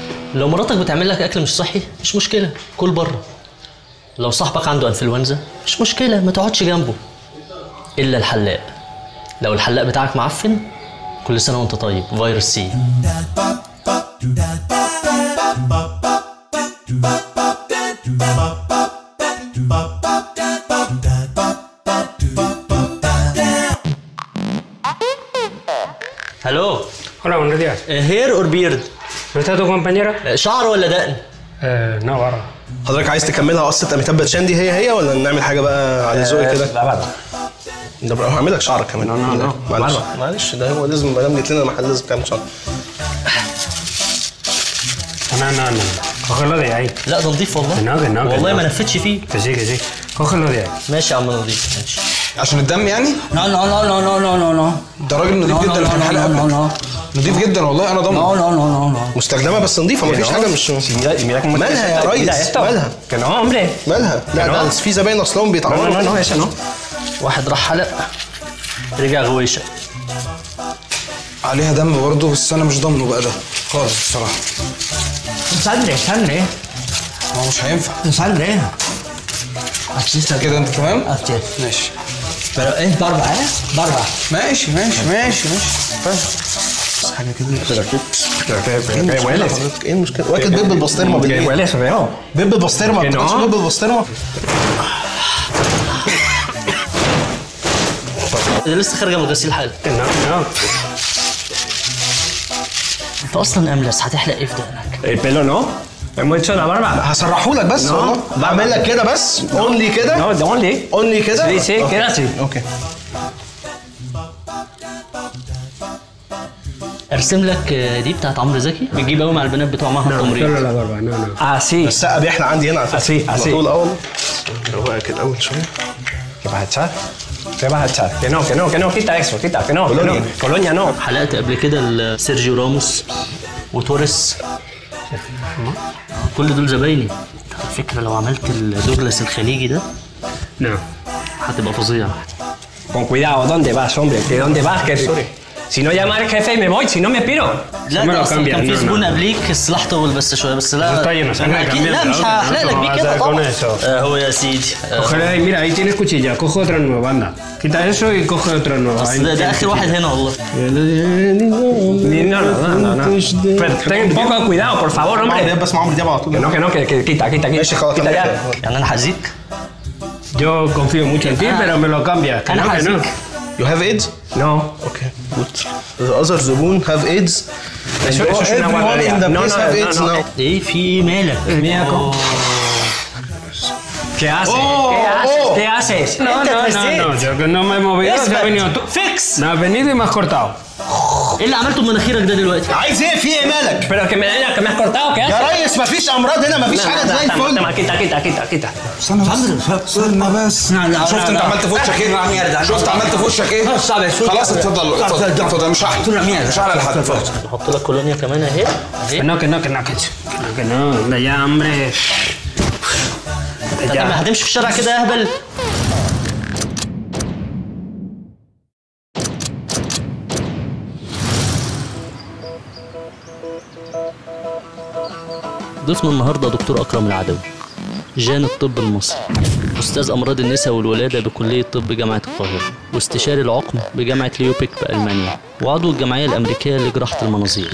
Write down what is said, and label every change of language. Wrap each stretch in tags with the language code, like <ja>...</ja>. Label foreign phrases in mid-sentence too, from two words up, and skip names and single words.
<ar>لو مراتك بتعمل لك اكل مش صحي مش مشكله، كل بره. لو صاحبك عنده انفلونزا مش مشكله، ما تقعدش جنبه. الا الحلاق، لو الحلاق بتاعك معفن كل سنه وانت طيب، فيروس سي.</ar> <en>Hello.</en> <es>Hola, buenos días.</es> <en>Hair or beard?</en> <es>¿No está tu compañera?</es> <ar>شعر ولا دقن؟</ar> <es>No, barba.</es> <ar>حضرتك عايز تكملها قصه اميتاب باتشان دي هي ولا نعمل حاجه بقى على ذوقي كده؟ لا barba. ده بقى هعمل لك شعرك كمان. معلش معلش ده هو لازم ما دام جيت لنا المحل لازم تعمل شعر.</ar> <es>No. Cógelo de ahí.</es> <ar>لا ده نضيف والله.</ar> <es>No.</es> <ar>والله ما نفتش فيه.</ar> <es>Que sí. Cógelo de ahí.</es> <ar>ماشي يا عم نضيف، ماشي. عشان الدم يعني؟</ar> <es>No.</es> <ar>ده راجل نضيف جدا في الحلقه. نضيف جدا والله انا ضامن.</ar> <es>No.</es> <ar>مستخدمه بس نضيفه مفيش حاجه مش مالها يا ريس؟ مالها؟</ar> <es>Que no, hombre.</es> <ar>مالها؟ لا ده في زباين اصلهم بيتعوروا.</ar> <es>No, ese no.</es> <ar>واحد راح حلق رجع غويشه. عليها دم برضه بس انا مش ضامنه بقى ده خالص بصراحه.</ar> <es>Sangre.</es> <ar>هو مش هينفع.</ar> <es>Sangre.</es> <ar>كده انت تمام؟</ar> <es>Así.</es> <ar>ماشي.</ar> <es>Pero es barba, Barba.</es> <ar>ماشي. بس حاجه كده. ايه المشكله؟ واكل بيض بالبسطرمه بالليل.</ar> <es>Huele feo.</es> <ar>بيض بالبسطرمه، ما بتاكلش بيض بالبسطرمه؟ ده لسه خارجه من غسيل حالا.</ar> <es>No.</es> <ar>انت اصلا املس، هتحلق ايه في دقنك؟</ar> <es>El pelo no. Hemos hecho la barba.</es> <ar>هسرحهولك بس والله. بعمل لك كده بس اونلي كده.</ar> <en>No, only.</en> <ar>اونلي كده.</ar> <es>Sí, queda así.</es> <ar>اوكي. ارسم لك دي بتاعت عمرو زكي، بتجيب قوي مع البنات بتوع معهد التمريض.</ar> <es>Solo la barba, no. Así.</es> <ar>السقه بيحلى عندي هنا على فكره.</ar> <es>Así.</es> <ar>طول والله. روقها كده الاول شويه.</ar> <es>¿Qué vas a echar? ¿Qué vas a echar? Que no, quita eso, que no. Colonia no.</es> <ar>حلقت قبل كده سيرجيو راموس وتوريس. كل دول زبايني. على فكره لو عملت الدوجلاس الخليجي ده</ar> <es>No.</es> <ar>هتبقى فظيعه.</ar> <es>Con cuidado, ¿dónde vas, hombre? ¿Que dónde vas? Que si no llama al jefe y me voy, si no me piro.</es> <ar>لا ده اصلا كان في زبون قبليك السلاح طول بس شويه بس لا. اكيد لا مش هحلق لك بيه كده طبعا. هو يا سيدي.</ar> <es>Cógele ahí, mira, ahí tienes cuchilla, coge otra nueva, anda. Quita eso y coge otra nueva.</es> <ar>بس ده اخر واحد هنا والله.</ar> <es>No. Pero ten un poco de cuidado, por favor, hombre.</es> <ar>بس مع عمرو دياب على طول.</ar> <es>Que quita.</es> <ar>ماشي خلاص.</ar> <es>Quita ya.</es> <ar>يعني انا هأذيك؟</ar> <es>Yo confío mucho en ti, pero me lo cambias. Que</es> <ar>انا</ar> <es>no.</es> <ar>هأذيك.</ar> <en>You have AIDS?</en> <es>No.</es> <en>Okay, good. The other زبون have AIDS.</en> <es>Eso es una guardería. No.</es> <ar>ايه في ايه مالك؟</ar> <es>¿Qué haces? ¿Qué haces? No, yo que no me he movido, te has venido tú.</es> <ar>فيكس.</ar> <es>Me has venido y me has cortado.</es> <ar>ايه اللي عملته بمناخيرك ده دلوقتي؟ عايز ايه؟ في ايه مالك؟</ar> <es>Pero que me has cortado, ¿qué haces?</es> <ar>يا ريس مفيش امراض هنا، مفيش حاجه زي الفل.</ar> <es>Quita.</es> <ar>استنى بس. شفت انت عملت في وشك ايه؟ شفت عملت في وشك ايه؟ خلاص اتفضل مش هحلق لحد. اتفضل. نحط لك كولونيا كمان اهي.</ar> <es>Que no, ya, hombre.</es> <ar>انت هتمشي في الشارع كده يا اهبل؟ ضيفنا النهارده دكتور اكرم العدوي، جان الطب المصري، استاذ امراض النساء والولاده بكليه طب جامعه القاهره، واستشاري العقم بجامعه ليوبيك بالمانيا، وعضو الجمعيه الامريكيه لجراحه المناظير.</ar>